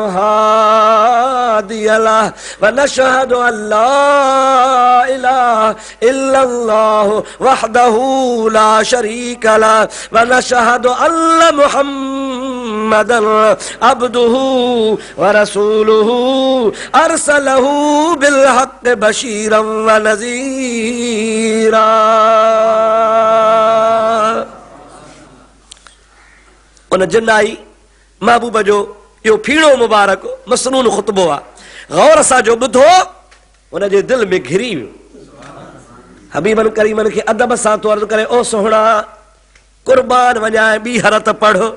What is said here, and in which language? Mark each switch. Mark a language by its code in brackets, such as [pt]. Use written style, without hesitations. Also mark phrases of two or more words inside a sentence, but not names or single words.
[ar] هادي له ونشهد أن لا إله إلا الله وحده لا شريك له ونشهد أن محمدا عبده ورسوله أرسله بالحق بشيرا ونذيرا [sd] उन जिन्नाई महबूब जो यो फीणो मुबारक मसनून खुतबो आ गौर सां जो ॿुधो उन जे दिल में घिरी वियो हबीबन करीमन खे अदब सां तो अर्ज़ करे ओ सोहणा कुर्बान वञाए ॿी हरत पढ़